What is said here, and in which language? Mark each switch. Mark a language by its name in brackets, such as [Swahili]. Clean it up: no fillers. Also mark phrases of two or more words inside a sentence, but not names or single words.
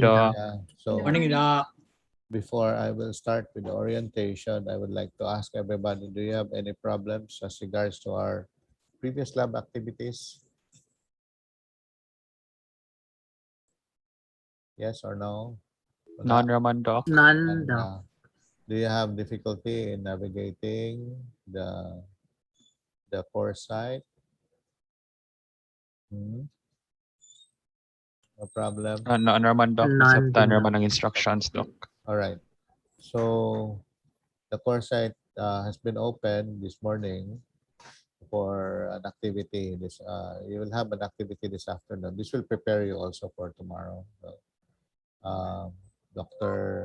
[English] Doc. Yeah. So Morning, Doc. before I will start with the orientation, I would like to ask everybody, do you have any problems as regards to our previous lab activities? Yes or no? Wala? None naman, Doc. None, And, Doc. do you have difficulty in navigating the course site? No problem. None naman, Doc. None [Hiligaynon] Nasabtan din, naman Doc. ang instructions, Doc. [English] All right. So the course site has been opened this morning for an activity. You will have an activity this afternoon. This will prepare you also for tomorrow. So, Dr.